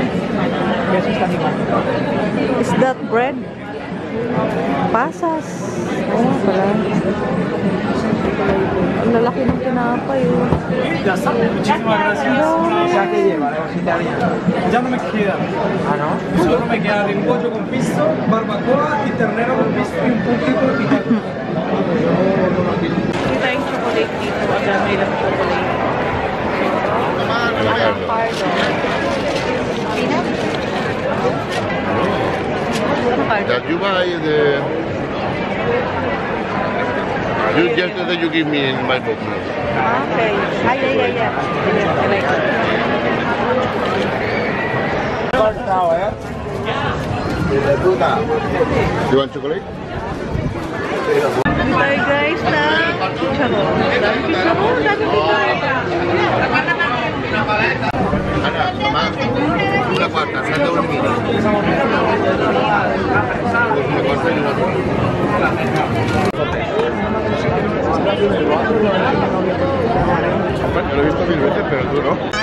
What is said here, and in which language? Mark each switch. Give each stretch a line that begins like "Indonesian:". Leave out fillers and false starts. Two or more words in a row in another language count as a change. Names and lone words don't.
English: Is that bread?
Filipino: Pasas. Oh, pala. Ang lalaki ng tinapay, oh.
Spanish: Muchísimas gracias. Ya que lleva, Ya no me queda. Ah, ¿no? Solo me queda de pollo con pisto, barbacoa y ternero con pisto y un poquito de picante.
Filipino: Kita yung chocolate dito. Ang dami lang chocolate.
English: That you buy the. You yesterday you give me in my box. Okay. Yeah. I like it. You want chocolate?
Filipino: Tayo guys na chicharon. Dami chicharon.
Spanish: Ana, mamá, una cuarta, salta un mini. Una cuarta y una cuarta. Bueno, lo he visto 1000 veces, pero tú no.